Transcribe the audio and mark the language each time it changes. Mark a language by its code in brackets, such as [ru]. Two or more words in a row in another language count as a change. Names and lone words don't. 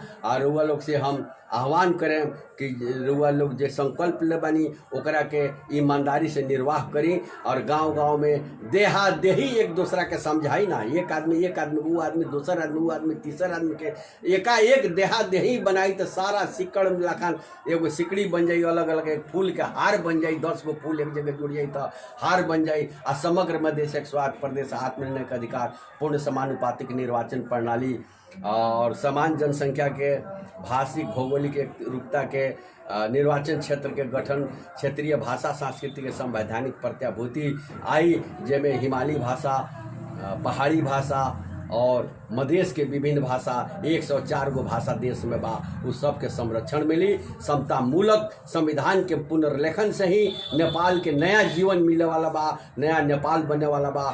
[bho] और रुआ लोग से हम आह्वान करें कि रुआ लोग जो संकल्प ले बनी ओकरा के ईमानदारी से निर्वाह करी, और गांव-गांव में देहा देही एक दूसरा के समझाई ना। एक आदमी वो आदमी, दूसरा आदमी वो आदमी, तीसरा आदमी के एकाएक देहा देही बनाई तो सारा सिकड़ लखन एगो सिकड़ी बन जाई, अलग अलग एक फूल के हार बन जाई, 10 गो फूल एक जगह जुड़ जाई तो हार बन जाई। आ समग्र मधेश एक स्वार्थ प्रदेश आत्मनिर्णय का अधिकार, पूर्ण समानुपातिक निर्वाचन प्रणाली और समान जनसंख्या के भाषिक भौगोलिक रूपता के निर्वाचन क्षेत्र के गठन, क्षेत्रीय भाषा सांस्कृतिक के संवैधानिक प्रत्याभूति आई, जेमें हिमालय भाषा, पहाड़ी भाषा, और मधेश के विभिन्न भाषा 104 गो भाषा देश में बा, उस सब के संरक्षण मिली। समता मूलक संविधान के पुनर्लेखन से ही नेपाल के नया जीवन मिले वाला बा, नया नेपाल बने वाला बा।